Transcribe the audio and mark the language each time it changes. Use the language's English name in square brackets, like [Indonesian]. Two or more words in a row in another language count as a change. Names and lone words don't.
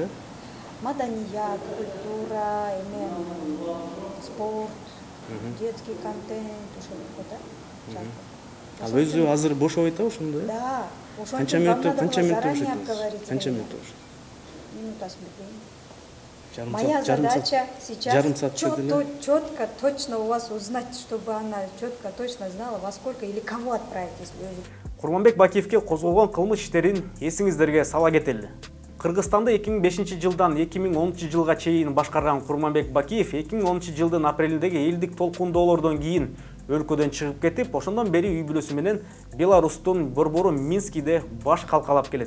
[Kyrgyz] Маданият, [Russian] культура, спорт, детский контент, [Kyrgyz] ошол да. Ал өзү азыр бошобойт да ошондо? Да. Канча мүнөттө бошойт? Канча мүнөттө бошойт? Минутасын билбейм. [Russian] Моя задача сейчас четко, точно у вас узнать, чтобы она четко, точно знала, во сколько или кого отправить, если [Kyrgyz] Курманбек Бакиевке козголгон кылмыш иштерин эсиңиздерге сала кетели. Кыргызстанды 2005 жылдан 2010 жылга чейин башкарган Курманбек Бакиев 2010 жылдын апрелиндеги элдик толкундоолордон кийин өлкөдөн чыгып кетип, ошондон бери үй бүлөсү менен Беларустун борбору Минскиде баш калкалап келет.